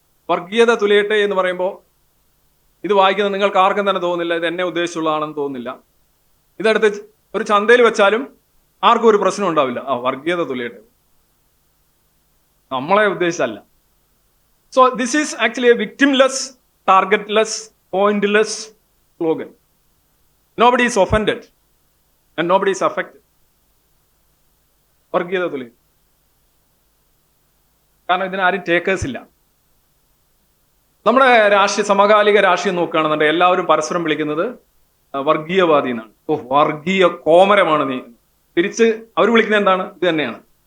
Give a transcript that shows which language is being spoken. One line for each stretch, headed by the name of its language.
Malayalam: വർഗീയത തുലയട്ടെ എന്ന് പറയുമ്പോൾ ഇത് വായിക്കുന്നത് നിങ്ങൾക്ക് ആർക്കും തന്നെ തോന്നുന്നില്ല ഇത് എന്നെ ഉദ്ദേശിച്ചുള്ളതാണെന്ന് തോന്നുന്നില്ല. ഇതെടുത്ത് ഒരു ചന്തയിൽ വെച്ചാലും ആർക്കും ഒരു പ്രശ്നം ഉണ്ടാവില്ല. വർഗീയത തുലയട്ടെ, നമ്മളെ ഉദ്ദേശിച്ചല്ല.
English: So this is actually a victimless, targetless, pointless slogan. Nobody is offended and nobody is affected.
Malayalam: വർഗീയത തുലി, കാരണം ഇതിനാരും ടേക്കേഴ്സ് ഇല്ല. നമ്മുടെ സമകാലിക രാഷ്ട്രീയം നോക്കുകയാണെന്നുണ്ടെങ്കിൽ എല്ലാവരും പരസ്പരം വിളിക്കുന്നത് വർഗീയവാദി എന്നാണ്. വർഗീയ കോമരമാണ് നീ. തിരിച്ച് അവർ വിളിക്കുന്നത് എന്താണ്? ഇത് തന്നെയാണ്.